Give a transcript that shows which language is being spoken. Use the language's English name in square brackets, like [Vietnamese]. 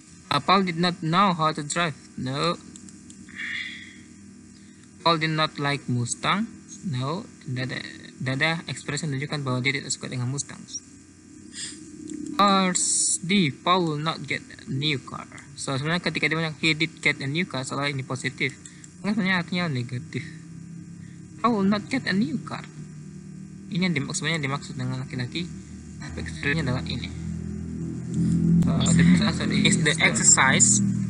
[English] Paul did not know how to drive. No. Paul did not like Mustang. No. [Indonesian] Tidak ada ekspresi menunjukkan bahwa dia tidak suka dengan Mustangs. [English] Cars D. Paul will not get a new car. So [Indonesian] sebenarnya ketika dia bilang [English] he did get a new car, [Indonesian] soalnya ini positif, maka sebenarnya artinya negatif. [English] Paul will not get a new car. [Indonesian] Ini yang sebenarnya dimaksud dengan laki-laki. Ekspresinya adalah ini. [English] So the best answer is the exercise.